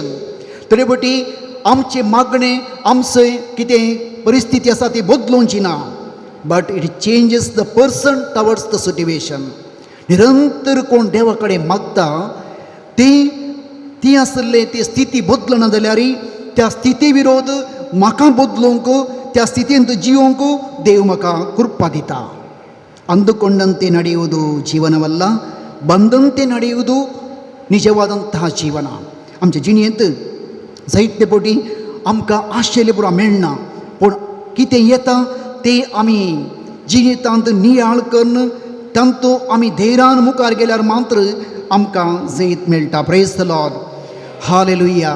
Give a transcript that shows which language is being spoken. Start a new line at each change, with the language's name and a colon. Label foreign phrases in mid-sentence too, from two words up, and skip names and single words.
Konkani: थोडे बटी आमचे मागणे आमचे कितें परिस्थिती आसा ती बदलूंची ना,
English: but it changes the person towards the situation.
Konkani: निरंतर कोण देवा कडेन मागता ती आसले ती स्थिती बदलना जाल्यार त्या स्थिती विरोध म्हाका बदलूंक, त्या स्थितींत जिवंक देव म्हाका कृपा दिता.
Kannada: ಅಂದುಕೊಂಡಂತೆ ನಡೆಯುವುದು ಜೀವನವಲ್ಲ, ಬಂದಂತೆ ನಡೆಯುವುದು ನಿಜವಾದಂತಹ ಜೀವನ.
Konkani: आमच्या जिणेंत जायते फावटी आमकां आशिल्लें पुरो मेळना, पूण कितें येता तें आमी जिणेंतांत नियाळ करून तांतू आमी धैर्यान मुखार गेल्यार मात्र आमकां जैत मेळटा.
English: Praise the Lord. Hallelujah.